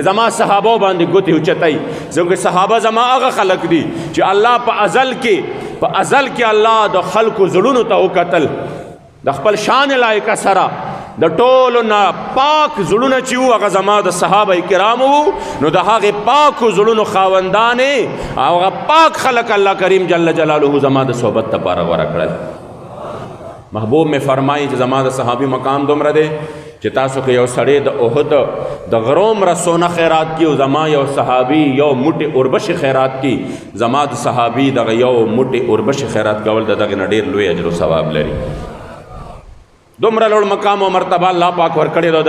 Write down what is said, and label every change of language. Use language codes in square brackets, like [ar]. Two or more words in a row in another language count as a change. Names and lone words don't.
[ps] زما صحابو باندې ګوتې اوچتئ ځکه صحابه زما هغه خلق دي چې الله په ازل کې الله د خلقو زړونو ته وکتل د خپل شان لایقه سره د ټولو نه پاک زړونه چې وو هغه زما د صحابه کرامو نو د هغې پاکو زړونو خاوندانې او هغه پاک خلق الله کریم جل جلاله زما د صحبت دپاره غوره کړل. محبوب میں فرمائی چې زما د صحابي مقام دومره دی چې تاسو که یو سړی د احد د غروم را سونه خیرات کی او زما یو صحابي یو موټی اوربشي خیرات کی زما د صحابي دغه یو موټی اوربشي خیرات کول د دغې نه ډېر لوی اجر او ثواب لري. دومره لوړ مقام او مرتبه الله پاک ورکړی دی.